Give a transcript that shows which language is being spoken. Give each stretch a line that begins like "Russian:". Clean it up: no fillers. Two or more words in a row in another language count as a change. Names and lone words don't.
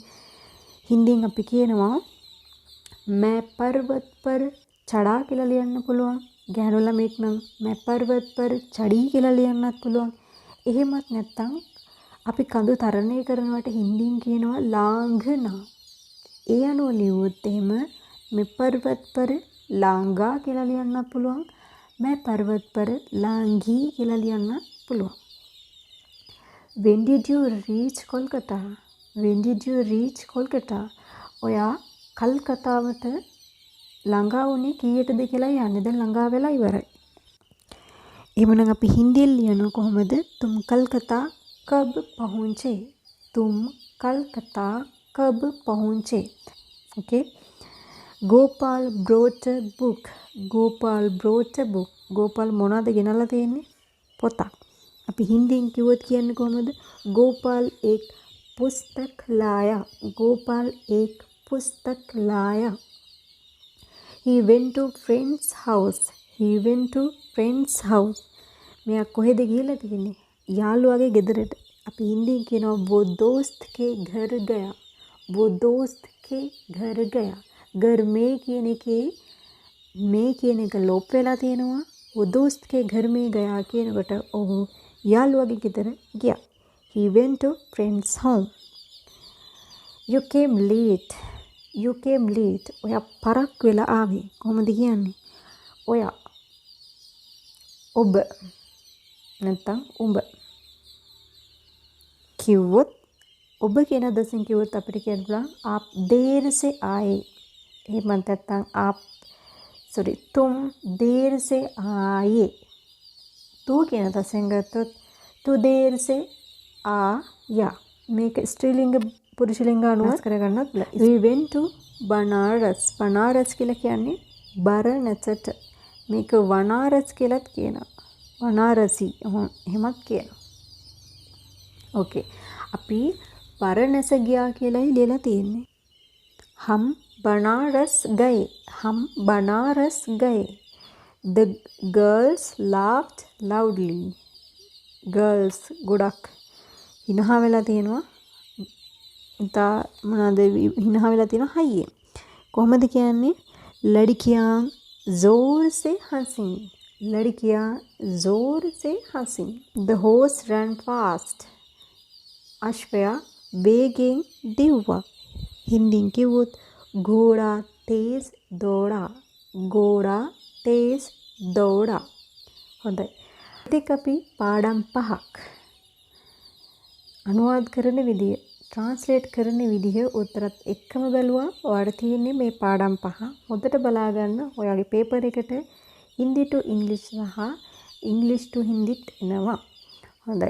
Sinhala: හින්දියෙන් අපි කියනවා
Hindi: मैं पर्वत पर चढ़ा
Sinhala: කියලා ලියන්න පුළුවන්. ගැහණු ළමෙක් නම්
Hindi: मैं पर्वत पर चढ़ी
Sinhala: කියලා ලියන්නත් පුළුවන්. එහෙමත් නැත්නම් අපි කඳු තරණය කරනවට හින්දියෙන් කියනවා ලාංඝනා. ඒ අනුව ලියුවොත් එහෙම
Hindi: मैं पर्वत पर लांगा
Sinhala: කියලා ලියන්නත් පුළුවන්.
Hindi: मैं पर्वत पर लांघी
Sinhala: කියලා ලියන්නත් පුළුවන්.
English: When did you reach Kolkata?
Sinhala: ඔයා කල්කතාවට ළඟා වුණේ කීයටද කියලා යන්නේ. දැන් ළඟා වෙලා ඉවරයි. එහෙමනම් අපි හින්දියෙන් ලියනවා කොහොමද?
Hindi: तुम कलकत्ता कब पहुंचे?
English: Okay. Gopal brought a book. Gopal
Sinhala: මොනවද ගෙනල්ලා තියෙන්නේ? පොතක්. අපි හින්දියෙන් කිව්වොත් කියන්නේ කොහොමද?
Hindi: गोपाल एक पुस्तक लाया.
English: He went to friend's house.
Sinhala: මෙයා කොහෙද ගිහලා තියෙන්නේ? යාළුවාගේ ගෙදරට. අපි හින්දියෙන් කියනවා
Hindi: वो दोस्त के घर गया. घर में
Sinhala: කියන එකේ මේ කියන එක ලොප් වෙලා තියෙනවා.
Hindi: वो दोस्त के घर में गया
Sinhala: කියනකොට ඔහු යාළුවාගේ ගෙදර ගියා.
English: He went to friend's home. You came late.
Sinhala: ඔයා පරක් වෙලා ආවේ. කොහොමද කියන්නේ? ඔයා ඔබ නැත්නම් උඹ කිව්වොත් ඔබ කියන අදහසින් කිව්වොත් අපිට කියන්න පුළුවන්
Hindi: आप देर से आए.
Sinhala: එහෙම නැත්නම්
Hindi: तुम देर से आए. तू
Sinhala: කියන අදහසින් ගත්තොත්
Hindi: तू देर से आया.
Sinhala: මේක ස්ත්‍රීලිංග පුරුෂලිංග අනුව කරගන්නත් පුළුවන්.
English: We went to Banaras.
Sinhala: කියලා කියන්නේ බරණැසට. මේක වනාරස් කියලාත් කියනවා. වනාරසි එහෙමත් කියනවා. ඕකේ. අපි බරණැස ගියා කියලායි ලියලා තියෙන්නේ.
Hindi: हम बनारस गए.
English: The girls laughed loudly.
Sinhala: girls ගොඩක් හිනහ වෙලා තියෙනවා. ඉතා මොනවාද හිනහ වෙලා තියෙනවා හයියේ. කොහොමද කියන්නේ?
Hindi: लड़कियां जोर से हंसी.
English: The horse ran fast.
Sinhala: අශ්වයා වේගයෙන් දිව්වා.
Hindi: हिंदी
Sinhala: කිව්වොත්
Hindi: घोड़ा तेज दौड़ा.
Sinhala: හොඳයි. ඉතින් අපි පාඩම් 5ක් අනුවාද කරන විදිය, ට්‍රාන්ස්ලේට් කරන විදිය උත්තරත් එක්කම බැලුවා. ඔයාලට තියෙන්නේ මේ පාඩම් 5. හොඳට බලා ගන්න. ඔයාගේ පේපර් එකට හින්දි to ඉංග්‍රීසි සහ ඉංග්‍රීසි to හින්දිත් එනවා. හොඳයි.